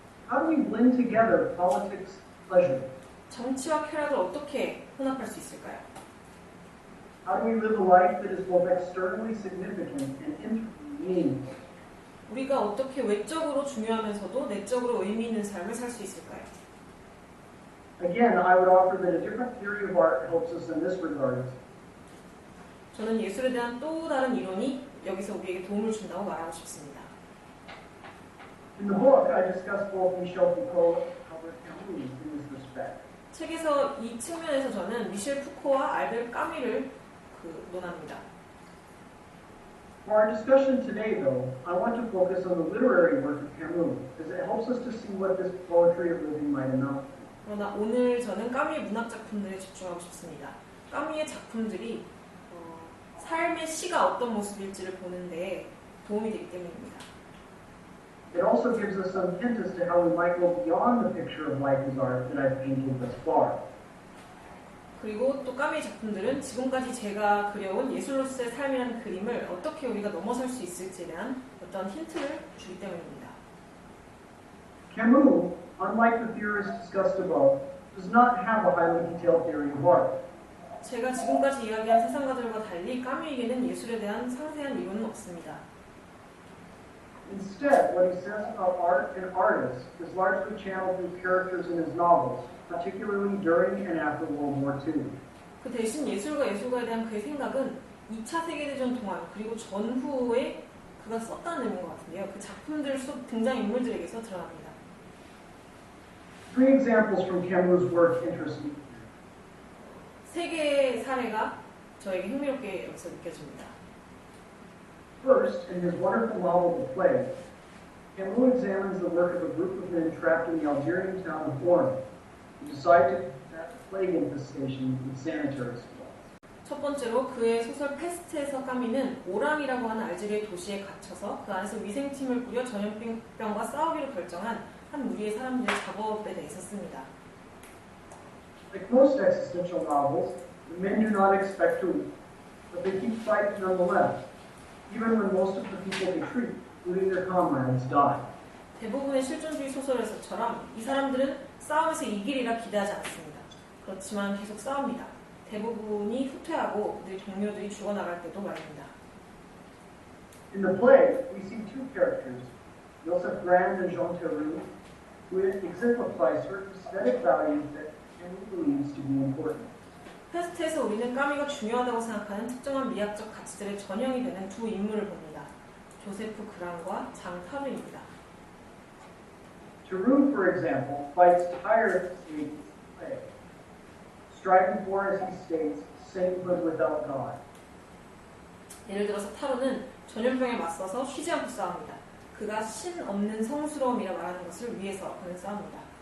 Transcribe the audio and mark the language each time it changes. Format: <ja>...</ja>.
<en>How do we blend together politics and pleasure?</en> <ko>정치와 쾌락을 어떻게 혼합할 수 있을까요?</ko> <en>How do we live a life that is both externally significant and internally meaningful?</en> <ko>우리가 어떻게 외적으로 중요하면서도 내적으로 의미 있는 삶을 살 수 있을까요?</ko> <en>Again, I would offer that a different theory of art helps us in this regard.</en> <ko>저는 예술에 대한 또 다른 이론이 여기서 우리에게 도움을 준다고 말하고 싶습니다.</ko> <en>In the book, I discuss both Michel Foucault and Albert Camus in this respect.</en> <ko>책에서 이 측면에서 저는 미셸 푸코와 알베르 까미를 논합니다.</ko> <en>For our discussion today, though, I want to focus on the literary work of Camus, as it helps us to see what this poetry of living might amount to.</en> <ko>그러나 오늘 저는 까미의 문학 작품들에 집중하고 싶습니다. 까미의 작품들이 삶의 시가 어떤 모습일지를 보는 데 도움이 되기 때문입니다.</ko> <en>It also gives us some hint as to how we might go beyond the picture of life as art that I've painted thus far.</en> <ko>그리고 또 까미의 작품들은 지금까지 제가 그려온 예술로서의 삶이라는 그림을 어떻게 우리가 넘어설 수 있을지에 대한 어떤 힌트를 주기 때문입니다.</ko> <en>Camus, unlike the theorists discussed above, does not have a highly detailed theory of art.</en> <ko>제가 지금까지 이야기한 세상가들과 달리 까미에게는 예술에 대한 상세한 이론은 없습니다.</ko> <en>Instead, what he says about art and artists is largely channeled through characters in his novels, particularly during and after World War II.</en> <ko>그 대신 예술과 예술가에 대한 그의 생각은 2차 세계대전 동안 그리고 전후에 그가 썼다는 의미인 것 같은데요. 그 작품들 속 등장인물들에게서 드러납니다.</ko> <en>Three examples from Camus' work interest me.</en> <ko>세 개의 사례가 저에게 흥미롭게 여기서 느껴집니다.</ko> <en>First, in his wonderful novel, The Plague, Camus examines the work of a group of men trapped in the Algerian town of Oran, who decide to combat the plague infestation with sanitary supplies.</en> <ko>첫 번째로 그의 소설 페스트에서 까미는 오랑이라고 하는 알제리의 도시에 갇혀서 그 안에서 위생팀을 꾸려 전염병과 싸우기로 결정한 한 무리의 사람들의 작업에 대해서 씁니다.</ko> <en>Like most existential novels, the men do not expect to win, but they keep fighting nonetheless, even when most of the people they treat, including their comrades, die.</en> <ko>대부분의 실존주의 소설에서처럼 이 사람들은 싸움에서 이기리라 기대하지 않습니다. 그렇지만 계속 싸웁니다. 대부분이 후퇴하고 그들의 동료들이 죽어나갈 때도 말입니다.</ko> <en>In The Plague, we see two characters, Joseph Grand and Jean Theroux, who exemplify certain aesthetic values that Camus believes to be important.</en> <ko>페스트에서 우리는 까미가 중요하다고 생각하는 특정한 미학적 가치들의 전형이 되는 두 인물을 봅니다. 조세프 그랑과 장 타르입니다.</ko> <en>Theroux, for example, fights tirelessly against the plague, striving for, as he states, sainthood without God.</en> <ko>예를 들어서 타르는 전염병에 맞서서 쉬지 않고 싸웁니다. 그가 신 없는 성스러움이라 말하는 것을 위해서 그는 싸웁니다.</ko>